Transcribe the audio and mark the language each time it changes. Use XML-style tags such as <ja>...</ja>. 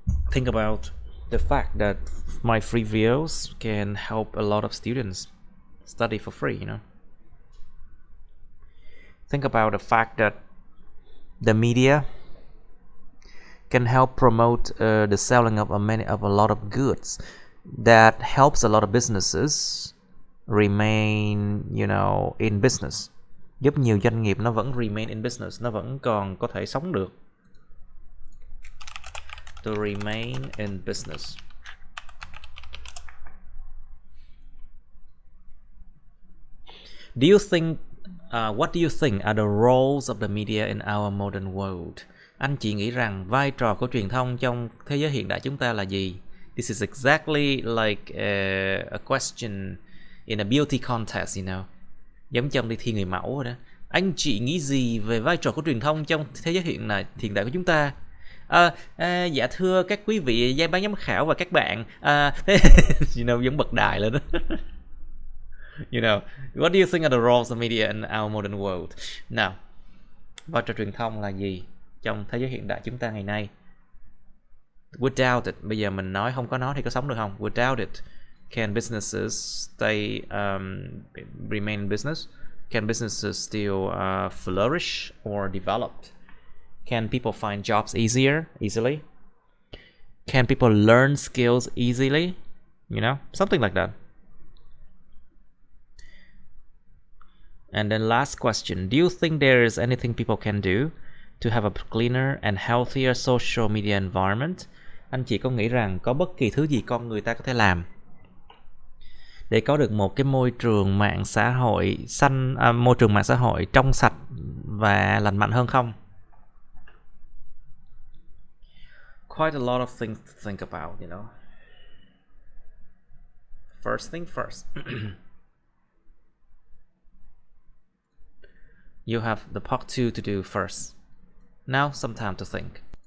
<en>Think about the fact that my free videos can help a lot of students study for free, Think about the fact that the media can help promote the selling of a lot of goods that helps a lot of businesses remain, in business.</en> <vi>Giúp nhiều doanh nghiệp nó vẫn</vi> <en>remain in business,</en> <vi>nó vẫn còn có thể sống được.</vi> <en>To remain in business. Do you think what do you think are the roles of the media in our modern world?</en> <vi>Anh chị nghĩ rằng vai trò của truyền thông trong thế giới hiện đại chúng ta là gì?</vi> <en>This is exactly like a question in a beauty contest,</en> <vi>Giống trong đi thi người mẫu rồi đó. Anh chị nghĩ gì về vai trò của truyền thông trong thế giới hiện đại của chúng ta? Dạ thưa các quý vị ban giám khảo và các bạn, giống bật đài lên đó.</vi> <en>What do you think are the roles of media in our modern world?</en> <vi>Nào, vai trò truyền thông là gì trong thế giới hiện đại chúng ta ngày nay?</vi> <en>Without it,</en> <vi>bây giờ mình nói không có nó thì có sống được không?</vi> <en>Without it, can businesses stay remain in business? Can businesses still flourish or develop? Can people find jobs easily? Can people learn skills easily? Something like that. And then last question, do you think there is anything people can do to have a cleaner and healthier social media environment?</en> <vi>Anh chị có nghĩ rằng có bất kỳ thứ gì con người ta có thể làm để có được một cái môi trường mạng xã hội môi trường mạng xã hội trong sạch và lành mạnh hơn không?</vi> <en>Quite a lot of things to think about, First thing first. You have the part 2 to do first. Now some time to think.</en>